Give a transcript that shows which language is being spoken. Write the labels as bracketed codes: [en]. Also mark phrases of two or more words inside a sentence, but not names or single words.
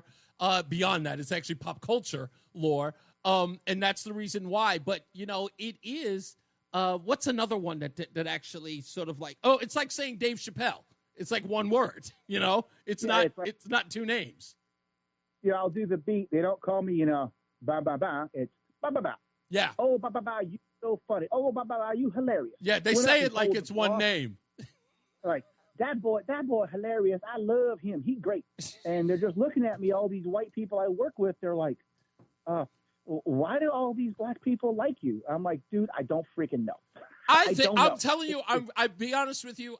[en] Beyond that, it's actually pop culture lore, and that's the reason why. But it is. What's another one that actually sort of like? Oh, it's like saying Dave Chappelle. It's like one word. It's not. It's not two names. Yeah, I'll do the beat. They don't call me, ba ba ba. It's ba ba ba. Yeah. Oh, ba ba ba, you so funny. Oh, ba ba ba, you hilarious. Yeah, they say it like it's one name. Like that boy hilarious. I love him. He great. And they're just looking at me. All these white people I work with, they're like, why do all these black people like you? I'm like, dude, I don't freaking know. I'm telling you, I'll be honest with you.